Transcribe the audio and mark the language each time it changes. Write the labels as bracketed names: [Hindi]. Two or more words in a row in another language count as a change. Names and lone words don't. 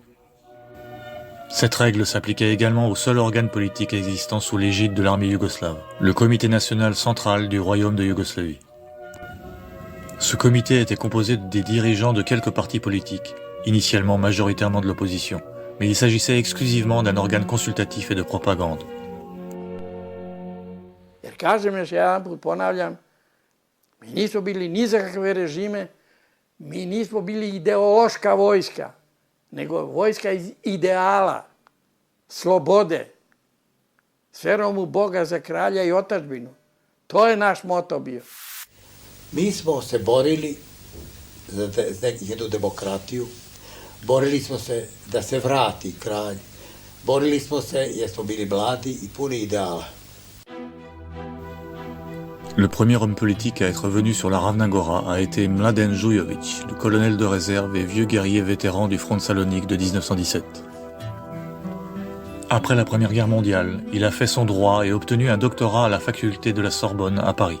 [French] Cette règle s'appliquait également au seul organe politique existant sous l'égide de l'armée yougoslave, le Comité national central du Royaume de Yougoslavie. Ce comité était composé des dirigeants de quelques partis politiques, initialement majoritairement de l'opposition, mais il s'agissait exclusivement d'un organe consultatif et de propagande. [Serbian] Jer kažem još jedan put, ponavljam, mi nismo bili ni za kakve režime, mi nismo bili ideološka vojska, nego vojska iz ideala, slobode, s verom u Boga za kralja i otadžbinu. To je naš moto bio. Mi smo se borili za jednu demokratiju, borili smo se da se vrati kralj, borili smo se jer smo bili mladi i puni ideala. [French] Le premier homme politique à être venu sur la Ravna Gora a été Mladen Žujović, le colonel de réserve et vieux guerrier vétéran du front de Salonique de 1917. Après la Première Guerre mondiale, il a fait son droit et obtenu un doctorat à la faculté de la Sorbonne à Paris.